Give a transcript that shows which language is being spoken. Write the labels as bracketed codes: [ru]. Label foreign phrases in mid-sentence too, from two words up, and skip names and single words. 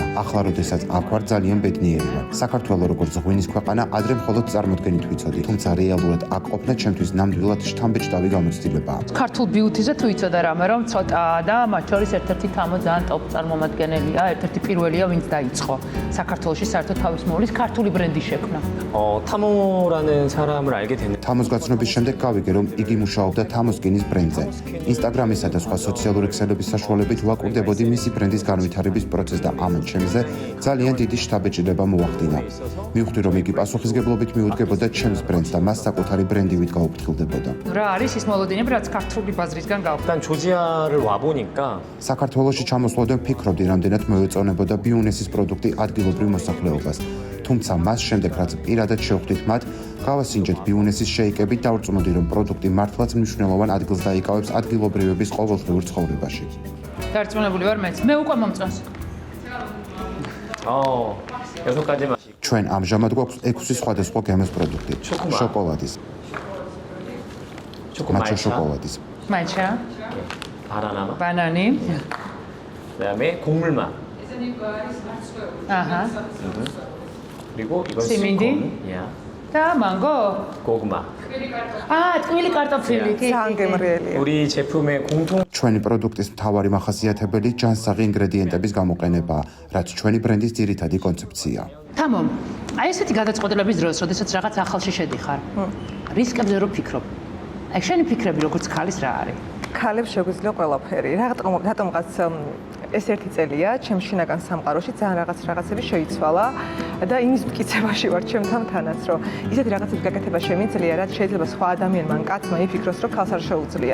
[ka] ახლა როდესაც აქ ვარ, ძალიან ბედნიერი ვარ. საქართველო როგორც ღვინის ქვეყანა ადრე მხოლოდ წარმოდგენით ვიცოდი, თუმცა რეალურად აქ ყოფნა ჩემთვის ნამდვილად შთამბეჭდავი გამოცდილებაა. ქართულ ბიუთიზე თუ იცოდა რამე, რომ ცოტაა და მათ შორის ერთ-ერთი თამო ძალიან ტოპ წარმომადგენელია, ერთ-ერთი პირველია, ვინც დაიწყო საქართველოში საერთოდ თავის მოვლის ქართული ბრენდის შექმნა. [ko] 타모라는 사람을 알게 됐는데 [ka] თამოს გაცნობის შემდეგ გავიგე, რომ იგი მუშაობდა თამოს გინის ბრენდზე. ინსტაგრამისა და სხვა სოციალური ქსელების საშუალებით ვაკვირდებოდი მისი ბრენდის განვითარების პროცესს და ამან ჩემზე ძალიან დიდი შთაბეჭდილება მოახდინა. მივხვდი, რომ იგი პასუხისგებლობით მიუდგებოდა ჩემს ბრენდს და მას საკუთარი ბრენდივით გაუფრთხილდებოდა. რა არის ის მოლოდინები, რაც ქართული ბაზრისგან გავა? [ko] 일단 조지아를 와 보니까 [ka] საქართველოში ჩამოსვლოდან ვფიქრობდი, რამდენად მოეწონებოდა ბიუნესის პროდუქტი ადგილობრივ მოსახლეობას. თუმცა მას შემდეგ, რაც პირადად შევხვდით მათ, გავასინჯეთ ბიუნესის შეიკები და ვწმოდი, რომ პროდუქტი მართლაც მნიშვნელოვან ადგილს დაიკავებს ადგილობრივების ყოველდღიურ ცხოვრებაში. დარწმუნებული ვარ მეც. მე უკვე მომწონს. [ko] 6가지 맛이 [ka] ჩვენ ამჟამად გვაქვს 6 სხვადასხვა გემოს პროდუქტი. შოკოლადის, მაჩა შოკოლადის, მაჩა, [ko] 바나나, [ka] ბანანი, [ko] 그다음에 곡물맛. [ka] აჰა. [ko] 그리고 이건 시민디? 야, [ka] და მანგო? [ko] 고구마. [ka] ტკბილი კარტოფილი. ძალიან გემრიელია. [ko] 우리 제품의 공통 [ka] ჩვენი პროდუქტის მთავარი მახასიათებელი ჯანსაღი ინგრედიენტების გამოყენებაა, რაც ჩვენი ბრენდის ძირითადი კონცეფციაა. თამო, აი ესეთი გადაწყვეტილების დროს, როდესაც რაღაც ახალში შედიხარ, რისკებზე რო ფიქრობ. აი შენი ფიქრები როგორც ქალის რა არის? ქალებს შეგვიძლია ყველაფერი. რატომღაც ეს ერთი წელია ჩემს შინაგან სამყაროში ძალიან რაღაცები შეიცვალა და იმის მტკიცებაში ვარ ჩემთან თანაც, რომ ისეთი რაღაცების გაკეთება შემიძლია, რაც შეიძლება სხვა ადამიანმა ან კაცმა იფიქროს, რომ ქალს არ შეუძლია.